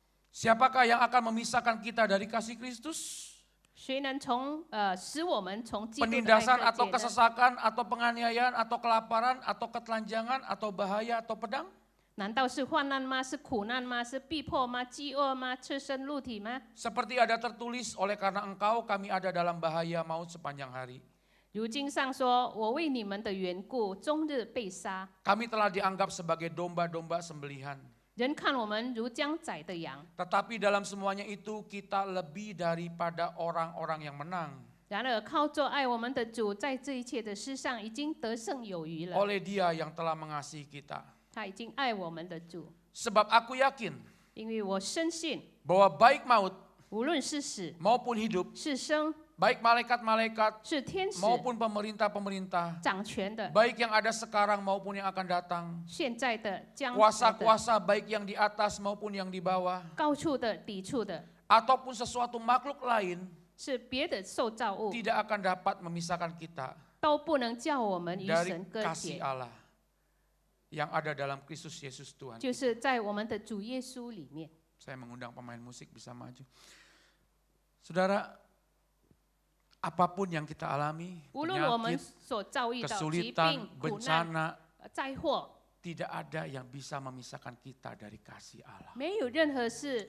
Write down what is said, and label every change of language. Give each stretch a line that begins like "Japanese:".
Indonesian: Siapakah yang akan memisahkan kita dari kasih Kristus?
Chinese: 谁能使我们从基督的爱
Indonesian: Penindasan
Chinese: 隔
Indonesian: atau
Chinese: 绝呢？
Indonesian: kesesakan atau penganiayaan atau kelaparan atau ketelanjangan atau bahaya atau pedang?
Chinese: 难道是患难吗？是苦难吗？是逼迫吗？饥饿吗？赤身露体吗？
Indonesian: Seperti ada tertulis, oleh karena engkau kami ada dalam bahaya maut sepanjang hari.
Chinese: 如经上说：“我为你们的缘故，终日被杀，
Indonesian: Kami telah dianggap sebagai domba-domba sembelihan.
Chinese: 人看我们如将宰的羊。
Indonesian: Tetapi dalam semuanya itu kita lebih daripada orang-orang yang menang.
Chinese: 然而靠着爱我们的主，在这一切的事上已经得胜有余了。
Indonesian: Oleh Dia yang telah mengasihi kita.
Chinese: 他已经爱我们的主，
Indonesian: Sebab aku yakin
Chinese: 因为我深信，
Indonesian: bahwa baik maut
Chinese: 无论是死
Indonesian: maupun hidup,
Chinese: 是生，
Indonesian: baik malaikat-malaikat
Chinese: 是天使、
Indonesian: maupun pemerintah-pemerintah,
Chinese: 掌权的、
Indonesian: baik yang ada sekarang maupun yang akan datang,
Chinese: 现在的、将来的、
Indonesian: kuasa-kuasa baik yang di atas maupun yang di bawah,
Chinese: 高处的、低处的，
Indonesian: ataupun sesuatu makhluk lain
Chinese: 是别的受造物，
Indonesian: tidak akan dapat memisahkan kita
Chinese: 都不能叫我们与
Indonesian: dari
Chinese: 神割
Indonesian: kasih
Chinese: 绝，
Indonesian: Allah yang ada dalam Kristus Yesus Tuhan.
Chinese: 就是在我们的主耶稣里面。
Indonesian: Saya mengundang pemain musik bisa maju. Saudara, apapun yang kita alami,
Chinese: 无论我们
Indonesian: penyakit,
Chinese: 所遭遇到疾
Indonesian: kesulitan,
Chinese: 病、苦难、
Indonesian: bencana,
Chinese: 灾祸，
Indonesian: tidak ada yang bisa memisahkan kita dari kasih Allah.
Chinese: 没有任何事